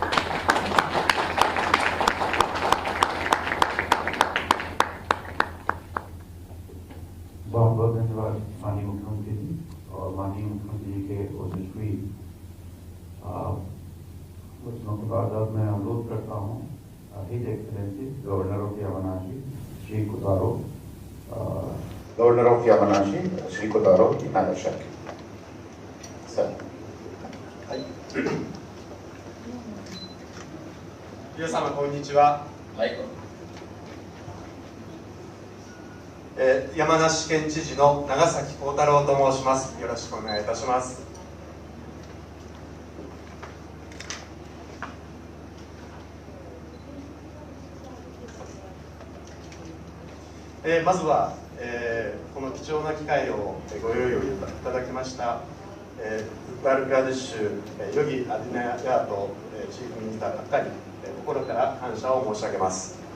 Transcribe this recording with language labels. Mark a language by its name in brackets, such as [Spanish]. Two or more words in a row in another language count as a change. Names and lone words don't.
[Hindi] बहुत बहुत धन्यवाद माननीय मुख्यमंत्री जी और माननीय मुख्यमंत्री जी के ओजस्वी वचनों के बाद अब मैं अनुरोध करता हूँ [English] His Excellency Governor of Yamanashi [Hindi] श्री कोतारो, [English] Governor of Yamanashi [Hindi] श्री कोतारो नागासाकी सर। [Japanese] 皆様こんにちは。はい。山梨県知事の長崎幸太郎と申します。よろしくお願いいたします。まずは、この貴重な機会をご用意をいただきました、ウガルプラディッシュヨギ・アディナヤートチーフミニスター方に心から感謝を申し上げます。